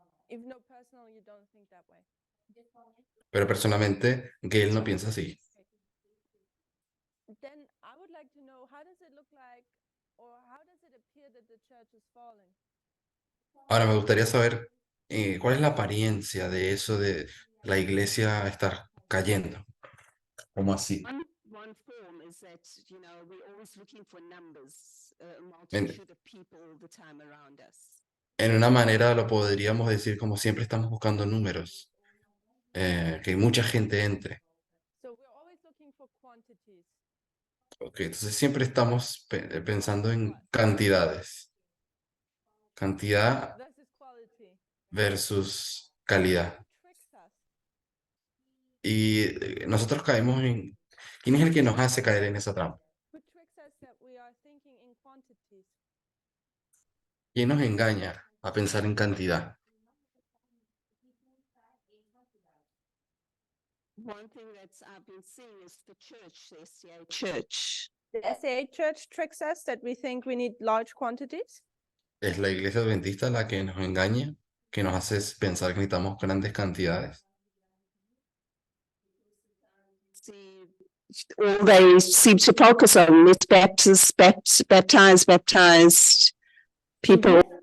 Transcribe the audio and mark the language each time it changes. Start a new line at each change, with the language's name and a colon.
English: Even though personally you don't think that way.
Spanish: Pero personalmente, Gail no piensa así.
English: Then I would like to know, how does it look like, or how does it appear that the church is falling?
Spanish: Ahora me gustaría saber cuál es la apariencia de eso de la iglesia estar cayendo. ¿Cómo así?
English: One form is that, you know, we're always looking for numbers, a
Spanish: En,
English: multitude of people all the time around us.
Spanish: en una manera lo podríamos decir como siempre estamos buscando números, que mucha gente entre.
English: So we're always looking for quantities.
Spanish: Ok, entonces siempre estamos pensando en cantidades. Cantidad
English: Versus quality.
Spanish: versus calidad.
English: Tricks us.
Spanish: Y nosotros caemos en... ¿Quién es el que nos hace caer en esa trampa?
English: Who tricks us that we are thinking in quantities?
Spanish: ¿Quién nos engaña a pensar en cantidad?
English: One thing that I've been seeing is the church, the SCA church. The SAA church tricks us that we think we need large quantities.
Spanish: ¿Es la iglesia adventista la que nos engaña, que nos hace pensar que necesitamos grandes cantidades?
English: See, all they seem to focus on is baptized people.